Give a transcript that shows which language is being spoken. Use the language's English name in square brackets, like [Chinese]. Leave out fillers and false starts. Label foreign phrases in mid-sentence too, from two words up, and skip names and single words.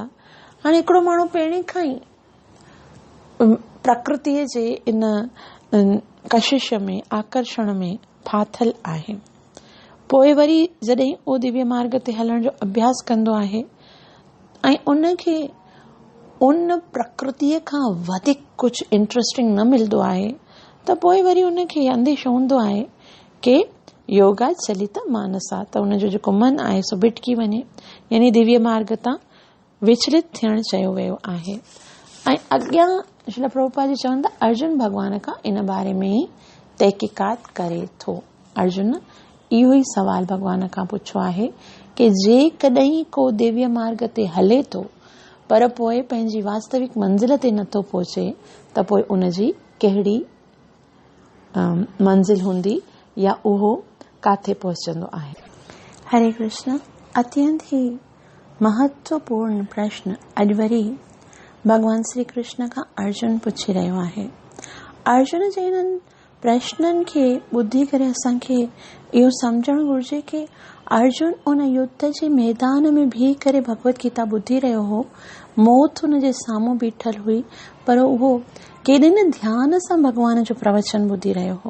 [Sindhi] हाणे हिकिड़ो माण्हू पहिरीं खां ई प्रकृतिअ जे इन कशिश में आकर्षण में फाथल आहे, पोइ वरी जॾहिं उहो दिव्य मार्ग ते हलण जो अभ्यास कंदो आहे ऐं उन खे उन प्रकृतिअ खां वधीक कुझु इंट्रस्टिंग न मिलंदो आहे त पोइ वरी उन खे अंदेशो हूंदो आहे कि [Sanskrit] योगा चलित मानसा, [Sindhi] त उनजो जेको मन आहे सो भिटकी वञे, यानी दिव्य मार्ग तां विचलित थियणु चयो वियो आहे। ऐं अॻियां श्रील प्रभुपाद जी चवनि था अर्जुन भॻवान खां इन बारे में ई तहक़ीक़ात करे थो। अर्जुन इहो ई सवाल भॻवान खां पुछो आहे कि जेकॾहिं को दिव्य मार्ग ते हले थो पर पोइ पंहिंजी वास्तविक मंज़िल ते नथो पहुचे त पोइ उनजी कहिड़ी मंज़िल हूंदी या उहो काथे पहुचंदो आहे। हरे कृष्ण। अत्यंत ही महत्वपूर्ण प्रश्न अॼु वरी भगवान श्री कृष्ण खां अर्जुन पुछी रहियो आहे। अर्जुन जे हिननि प्रश्ननि खे ॿुधी करे असांखे इहो सम्झणु घुर्जे कि अर्जुन उन युद्ध जे मैदान में बीह करे भगवत गीता ॿुधी रहियो हो। मौत हुन जे साम्हूं बीठल हुई, पर उहो केॾे न ध्यान सां भॻवान जो प्रवचन ॿुधी रहियो हो।